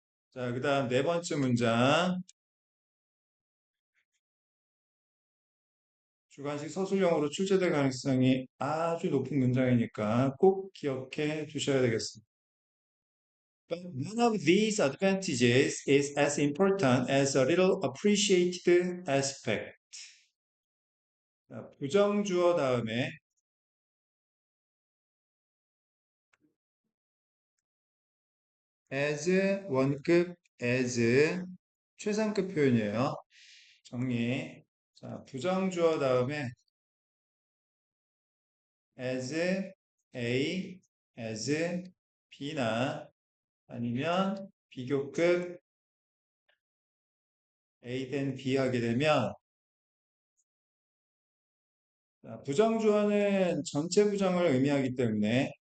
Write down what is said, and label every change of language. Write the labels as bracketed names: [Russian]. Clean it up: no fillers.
[Korean] 자, 그 다음 네 번째 문장. 주관식 서술형으로 출제될 가능성이 아주 높은 문장이니까 꼭 기억해 주셔야 되겠습니다. [English] But none of these advantages is as important as a little appreciated aspect. [Korean] 자, 부정주어 다음에 as 원급 as 최상급 표현이에요. 정리. 자, 부정주어 다음에 as A, as B나 아니면 비교급 A 된 B 하게 되면 자, 부정주어는 전체 부정을 의미하기 때문에